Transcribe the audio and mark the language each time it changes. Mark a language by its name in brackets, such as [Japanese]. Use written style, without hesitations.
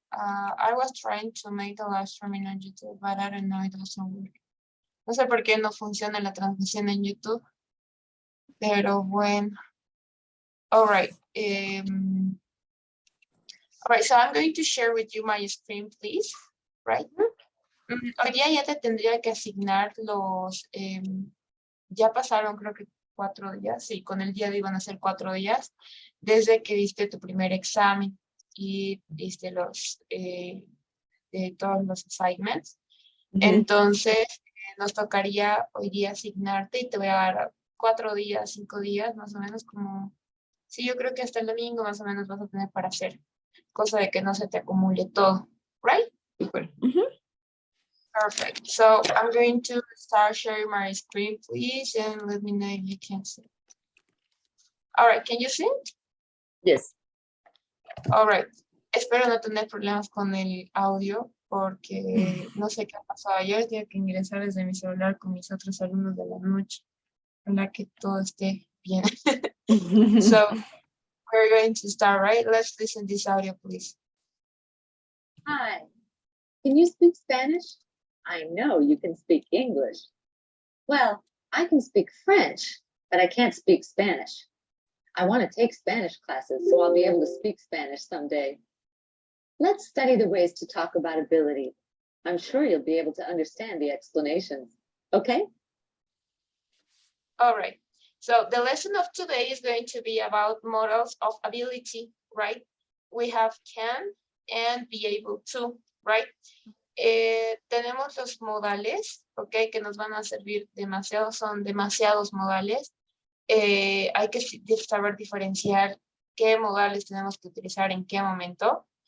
[English] I was trying to make the live streaming on YouTube, but I don't know, it doesn't work. [Spanish] No sé por qué no funciona la transmisión en YouTube, pero bueno. [English] All right. All right, so I'm going to share with you my screen, please. Right. [Spanish] Hoy día ya te tendría que asignar los, ya pasaron creo que 4 días, sí, con el día de iban a ser 4 días, desde que diste tu primer examen y diste los, todos los assignments. Entonces, nos tocaría hoy día asignarte y te voy a dar 4 días, 5 días, más o menos como, sí, yo creo que hasta el domingo más o menos vas a tener para hacer, cosa de que no se te acumule todo, right? [English] Super. Perfect. So I'm going to start sharing my screen, please, and let me know if you can see. All right, can you see it? Yes. All right. [Spanish] Espero no tener problemas con el audio porque no sé qué ha pasado ayer. Tengo que ingresar desde mi celular con mis otros alumnos de la noche. Para que todo esté bien. [English] So we're going to start, right? Let's listen to this audio, please. Hi, can you speak Spanish? I know you can speak English. Well, I can speak French, but I can't speak Spanish. I want to take Spanish classes, so I'll be able to speak Spanish someday. Let's study the ways to talk about ability. I'm sure you'll be able to understand the explanations. Okay? All right. So the lesson of today is going to be about models of ability, right? We have can and be able to, right? [Spanish] Tenemos los modales, ok, que nos van a servir demasiado, son demasiados modales. Hay que saber diferenciar qué modales tenemos que utilizar en qué momento.